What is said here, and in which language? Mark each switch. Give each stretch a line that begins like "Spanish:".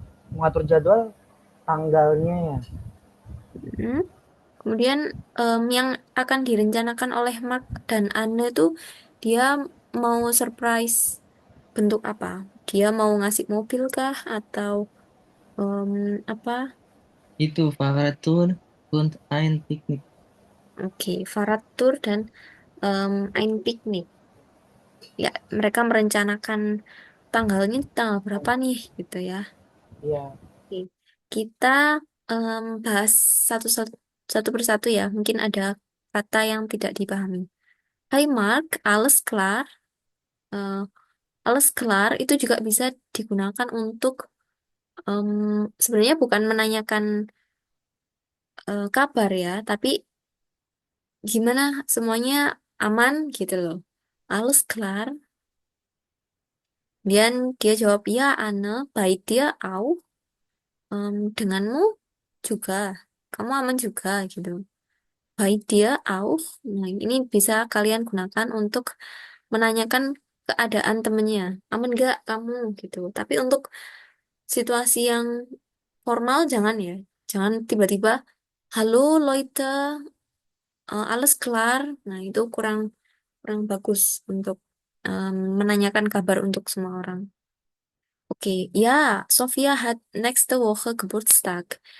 Indonesian: Mengatur jadwal tanggalnya ya. Mm. Kemudian yang akan direncanakan oleh Mark dan Anne tuh dia mau surprise bentuk apa? Dia mau ngasih mobil kah atau em, apa?
German: Itu Fahrradtour und ein Picknick.
Indonesian: Oke, Farad Tour dan ein Piknik. Ya, mereka merencanakan tanggalnya tanggal berapa nih gitu ya. Iya. Oke. Kita bahas satu-satu satu persatu ya. Mungkin ada kata yang tidak dipahami. Hai Mark,
German: alles klar.
Indonesian: Eh, alles klar itu juga bisa digunakan untuk em, sebenarnya bukan menanyakan kabar ya, tapi gimana semuanya aman gitu loh. Alles klar. Dan dia jawab ya, Anne,
German: bei dir auch.
Indonesian: Denganmu juga, kamu aman juga gitu.
German: Bei dir auch.
Indonesian: Nah, ini bisa kalian gunakan untuk menanyakan keadaan temennya. Aman gak kamu gitu. Tapi untuk situasi yang formal jangan ya. Jangan tiba-tiba,
German: halo Leute, alles klar.
Indonesian: Nah, itu kurang kurang bagus untuk menanyakan kabar untuk semua orang.
German: Oke, ja, Sophia hat nächste Woche Geburtstag.